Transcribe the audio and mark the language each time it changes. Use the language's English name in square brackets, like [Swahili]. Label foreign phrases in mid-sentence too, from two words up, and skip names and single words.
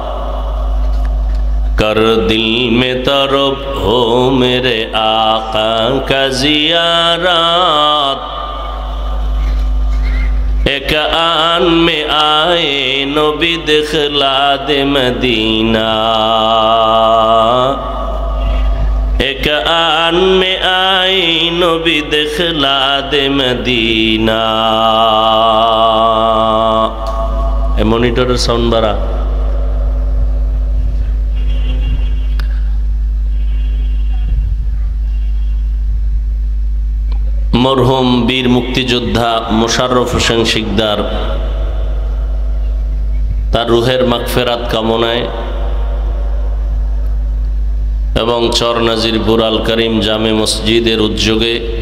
[Urdu] کر دل میں تڑپ ہو میرے آقا کا زیارت ایک آن میں آئے نبی دخلا دے مدینہ ایک آن میں آئی نبی دخلا دے مدینہ اے [English] monitor sound [Urdu] بارا [Bangla] মরহুম বীর মুক্তিযোদ্ধা মোশাররফ হোসেন শিকদার তার রুহের মাগফিরাত কামনায় এবং চর নাজিরপুর আল করিম জামে মসজিদের উদ্যোগে